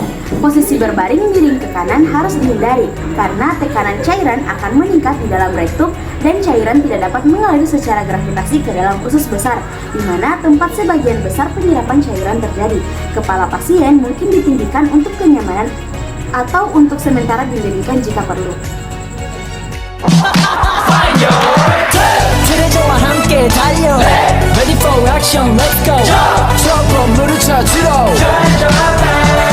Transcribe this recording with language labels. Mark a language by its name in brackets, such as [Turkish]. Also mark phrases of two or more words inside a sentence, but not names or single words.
[Indonesian] Posisi berbaring miring ke kanan harus dihindari, karena tekanan cairan akan meningkat di dalam rektum dan cairan tidak dapat mengalir secara gravitasi ke dalam usus besar, di mana tempat sebagian besar penyerapan cairan terjadi. Kepala pasien mungkin ditinggikan untuk kenyamanan atau untuk sementara didirikan jika perlu. [Korean] 트레저와 함께 달려 [English] Ready for action, let's go [Korean] 트럭으로 물을 찾으러